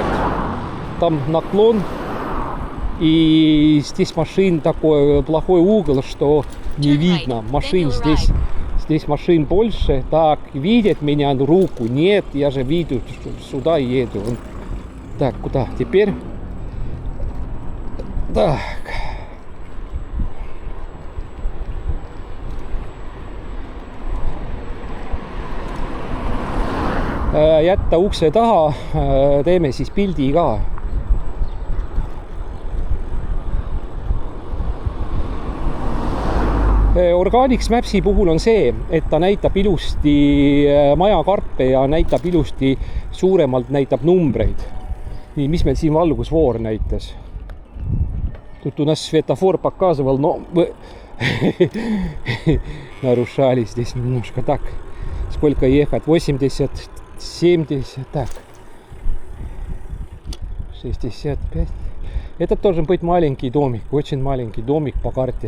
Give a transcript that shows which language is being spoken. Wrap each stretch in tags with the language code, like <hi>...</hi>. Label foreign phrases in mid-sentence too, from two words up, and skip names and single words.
<ru>Там наклон, и здесь машин такой плохой угол, что не видно. Машин здесь машин больше. Так, видит меня руку? Нет, я же виду, сюда еду. Так, куда теперь? Так.</ru> <et>Jätta ukse taha, teeme siis pildi ka. Organics Mapsi puhul on see, et ta näitab ilusti majakarpe ja näitab ilusti suuremalt näitab numbreid. Nii, mis meil siin valgusvoor näitas?</et> <ru>Тут у нас светофор показывал, но нарушали здесь немножко. Так, сколько ехать? 80, 70, так. 65. Это должен быть маленький домик, очень маленький домик по карте.</ru>